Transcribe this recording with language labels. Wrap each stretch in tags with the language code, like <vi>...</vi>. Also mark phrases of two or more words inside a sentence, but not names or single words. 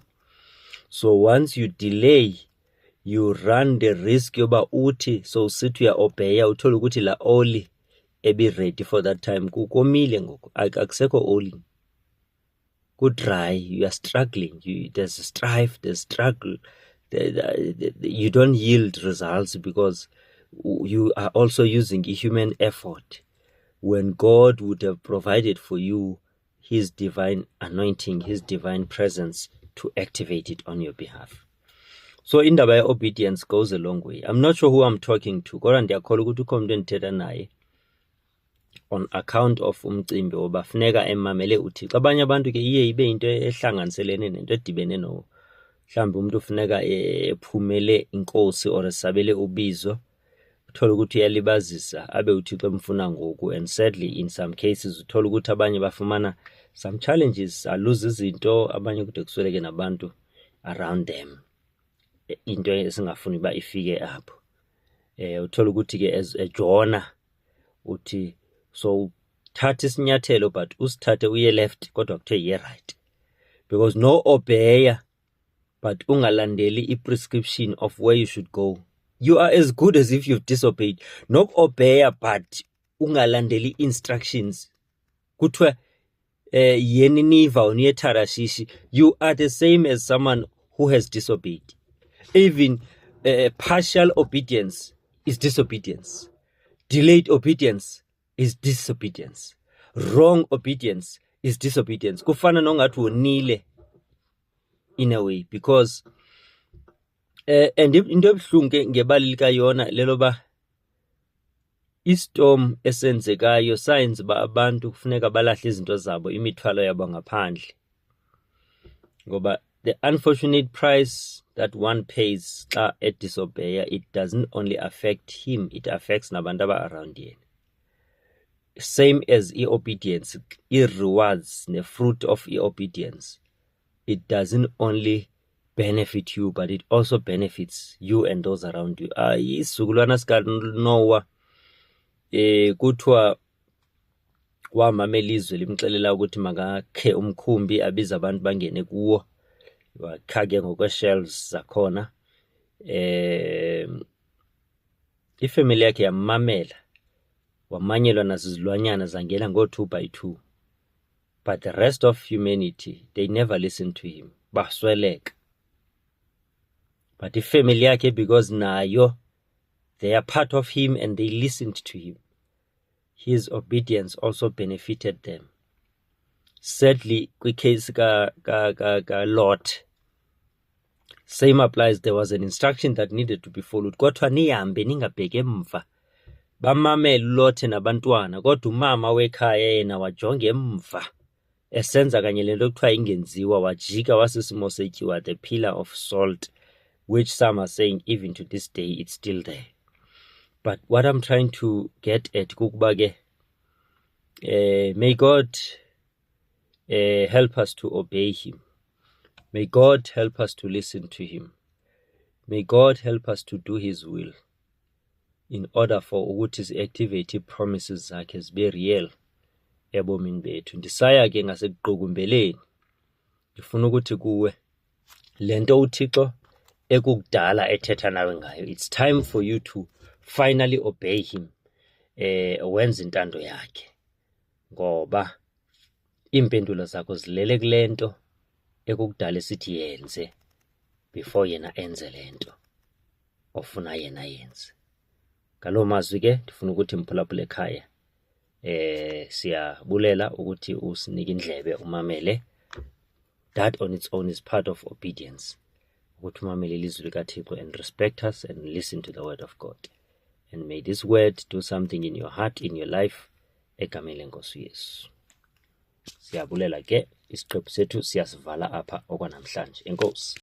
<en>So once you delay, you run the risk</en> <xh>yoba uthi so sithi uya-obeya uthole ukuthi la oli ebi</xh> <en>ready for that time</en> <xh>kukomile ngoku, akusekho oli,</xh> <en>dry, you are struggling, there's strife, there's struggle, you don't yield results because you are also using a human effort when God would have provided for you his divine anointing, his divine presence to activate it on your behalf. So indaba obedience goes a long way. I'm not sure who I'm talking to,</en> <xh>kodwa ndiyakholwa ukuthi ukho umuntu endithetha naye</xh> <en>on account of</en> <xh>umcimbi oba funeka emamele uThixo. Abanye abantu ke iye ibe into ehlanganiselene nento edibene no mhlawumbi umuntu ufuneka ephumele inkosi or esabele ubizo, uthola ukuthi uyalibazisa abe uThixo emfuna ngoku,</xh> <en>and sadly in some cases</en> <xh>uthola ukuthi abanye bafumana</xh> <en>some challenges,</en> <xh>aluze izinto, abanye kude kusweleke nabantu</xh> <en>around them,</en> <xh>into esingafuni ba ifike apho. Uthola ukuthi ke as eJona uthi so thatha isinyathelo but usithathe uye left kodwa kuthe ye right, because no obeya but ungalandeli i-prescription</xh> <en>of where you should go, you are as good as if you've disobeyed.</en> <xh>No obeya but ungalandeli instructions, kuthiwa yeni niva uniye Tarashishi,</xh> <en>you are the same as someone who has disobeyed. Even partial obedience is disobedience. Delayed obedience is disobedience. Wrong obedience is disobedience.</en> <xh>Kufana nongathi wonile</xh> <en>in a way, because and</en> <xh>into ebuhlungu ngebali likayona leloba istorm esenzekayo science ba abantu kufuneka balahle izinto zabo, imithwalo yabo ngaphandle, ngoba</xh> <en>the unfortunate price that one pays</en> <xh>xa disobey,</xh> <en>it doesn't only affect him, it affects</en> <xh>nabantu around yena.</xh> <en>Same as obedience, rewards the fruit of obedience, it doesn't only benefit you but it also benefits you and those around you.</en> <xh>Isizukulwana sika Noah kuthiwa wamamela izwi limxelela ukuthi makakhe umkhumbi abiza abantu bangene kuwo, wakhake ngokwe-shelves zakhona. Ifamily yakhe yamamela, wamanyelwa nazizilwanyana zangena ngo-2</xh> <en>by 2, but the rest of humanity, they never listened to him,</en> <xh>basweleka.</xh> <en>But</en> <xh>ifamily yakhe,</xh> <en>because nayo they are part of him and they listened to him, his obedience also benefited them.</en> <xh>Sadly, kwicase ka Lot,</xh> <en>same applies. There was an instruction that needed to be followed.</en> <xh>Kodwa nihambe ningabheke emva. Bamamele uLot nabantwana, kodwa umama wekhaya yena wajonga emva, esenza kanye lento ekuthiwa ingenziwa, wajika wasisimo setyiwa,</xh> <en>the pillar of salt, which some are saying even to this day it's still there. But what I'm trying to get at</en> <xh>kukuba ke,</xh> <en>may God help us to obey him. May God help us to listen to him. May God help us to do his will in order for</en> <xh>ukuthi si-activate promises zakhe zibe real ebomini bethu. Ndisaya ke ngasekuqukumbeleni, ndifuna ukuthi kuwe lento uThixo ekukudala ethetha nawe ngayo,</xh> <en>it's time for you to finally obey him,</en> <xh>wenza intando yakhe, ngoba impendulo zakho zilele kulento ekukudala sithi yenze before yena enze lento ofuna yena yenze. Ngalo mazwi ke ndifuna ukuthi mphulaphula ekhaya siyabulela ukuthi usinike indlebe umamele.</xh> <en>That on its own is part of obedience,</en> <xh>ukuthi umamele ilizwi likaThixo</xh> <en>and respect us and listen to the word of God, and may this word do something in your heart, in your life,</en> <xh>egameni lenkosi Yesu. Siyabulela ke, isiqephu sethu siyasivala apha okwanamhlanje. Enkosi.</xh>